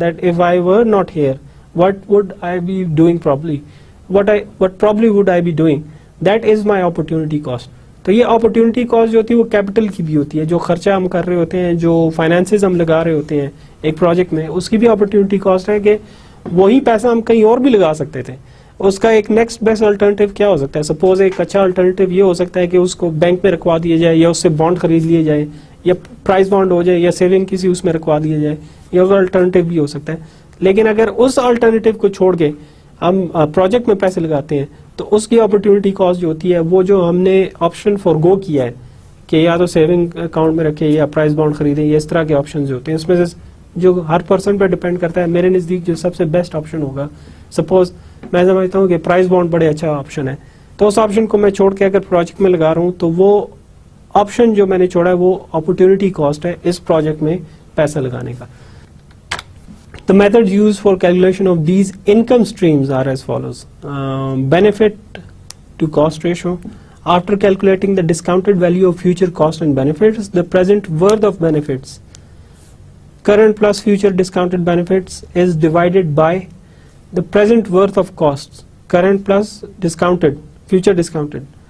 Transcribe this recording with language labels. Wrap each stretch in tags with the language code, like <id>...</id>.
<en>That if I were not here what would I be doing probably, what probably would I be doing. That is my opportunity cost.</en> <ur>تو یہ opportunity cost جو ہوتی ہے وہ capital کی بھی ہوتی ہے، جو خرچہ ہم کر رہے ہوتے ہیں، جو فائنانسز ہم لگا رہے ہوتے ہیں ایک پروجیکٹ میں، اس کی بھی opportunity cost ہے کہ وہی پیسہ ہم کہیں اور بھی لگا سکتے تھے. اس کا ایک نیکسٹ بیسٹ الٹرنیٹیو کیا ہو سکتا ہے؟ سپوز ایک اچھا الٹرنیٹیو یہ ہو سکتا ہے کہ اس کو بینک میں رکھوا دیا جائے، یا اس سے بانڈ خرید لیے جائے، یا پرائز بانڈ ہو جائے، یا سیونگ کسی اس میں رکھوا دیا جائے. یہ الٹرنیٹیو بھی ہو سکتا ہے. لیکن اگر اس الٹرنیٹیو کو چھوڑ کے ہم پروجیکٹ میں پیسے لگاتے ہیں تو اس کی اپرچونٹی کاسٹ جو ہوتی ہے وہ جو ہم نے آپشن فور گو کیا ہے کہ یا تو سیونگ اکاؤنٹ میں رکھے یا پرائز بانڈ خریدیں، یا اس طرح کے آپشن جو ہوتے ہیں، اس میں سے جو ہر پرسن پہ ڈپینڈ کرتا ہے. میرے نزدیک جو سب سے بیسٹ آپشن ہوگا، سپوز میں سمجھتا ہوں کہ پرائز بانڈ بڑے اچھا آپشن ہے، تو اس آپشن کو میں چھوڑ کے اگر پروجیکٹ میں لگا رہا ہوں تو وہ آپشن جو میں نے چھوڑا ہے وہ اپرچونٹی کاسٹ ہے اس پروجیکٹ میں پیسہ لگانے کا.</ur> <en>The methods used for calculation of these income streams are as follows. Benefit to cost ratio. After calculating the discounted value of future cost and benefits, the present worth of benefits, current plus future discounted benefits, is divided by the present worth of costs, current plus discounted, future discounted.</en>